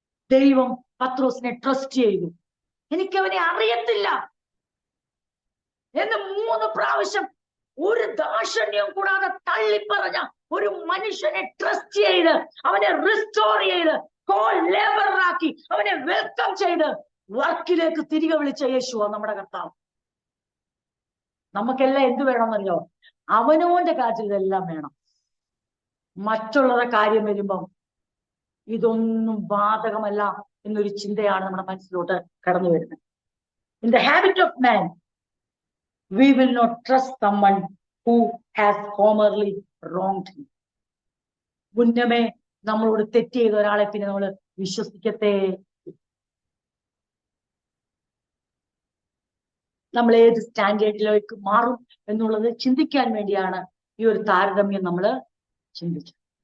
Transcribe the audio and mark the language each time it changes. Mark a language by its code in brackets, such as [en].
[ml] ദൈവം പത്രോസിനെ ട്രസ്റ്റ് ചെയ്തു. എനിക്കവനെ അറിയത്തില്ല എന്ന് 3 പ്രാവശ്യം ഒരു ദാക്ഷിണ്യം കൂടാതെ തള്ളിപ്പറഞ്ഞ ഒരു മനുഷ്യനെ ട്രസ്റ്റ് ചെയ്ത്, അവനെ റിസ്റ്റോർ ചെയ്ത്, കോൾ ലേബറാക്കി, അവനെ വെൽക്കം ചെയ്ത് വർക്കിലേക്ക് തിരികെ വിളിച്ച യേശുവാ നമ്മുടെ കർത്താവ്. നമുക്കെല്ലാം എന്ത് വേണമെന്നല്ലോ, അവനോന്റെ കാര്യത്തിൽ ഇതെല്ലാം വേണം. മറ്റുള്ളവരുടെ കാര്യം വരുമ്പം ഇതൊന്നും ബാധകമല്ല എന്നൊരു ചിന്തയാണ് നമ്മുടെ മനസ്സിലോട്ട് കടന്നു വരുന്നത്. [en] In the habit of man we will not trust someone who has formerly wronged him. [ml] മുന്നമേ നമ്മളോട് തെറ്റ് ചെയ്ത ഒരാളെ പിന്നെ നമ്മൾ വിശ്വസിക്കത്തേ. നമ്മൾ ഏത് സ്റ്റാൻഡേർഡിലേക്ക് മാറും എന്നുള്ളത് ചിന്തിക്കാൻ വേണ്ടിയാണ് ഈ ഒരു താരതമ്യം നമ്മൾ ചിന്തിച്ചത്.